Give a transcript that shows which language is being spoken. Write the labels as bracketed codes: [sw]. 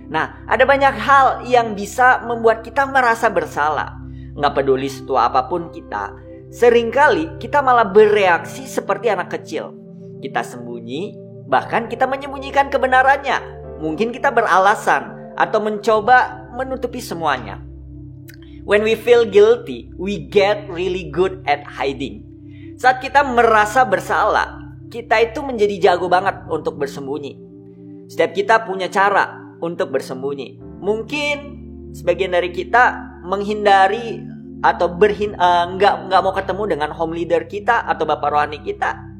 [id] Nah, ada banyak hal yang bisa membuat kita merasa bersalah. Nggak peduli setua apapun kita, seringkali kita malah bereaksi seperti anak kecil. Kita sembunyi, bahkan kita menyembunyikan kebenarannya. Mungkin kita beralasan atau mencoba menutupi semuanya. [en] When we feel guilty, we get really good at hiding. [id] Saat kita merasa bersalah, kita itu menjadi jago banget untuk bersembunyi. Setiap kita punya cara untuk bersembunyi. Mungkin sebagian dari kita menghindari atau nggak mau ketemu dengan home leader kita atau bapak rohani kita.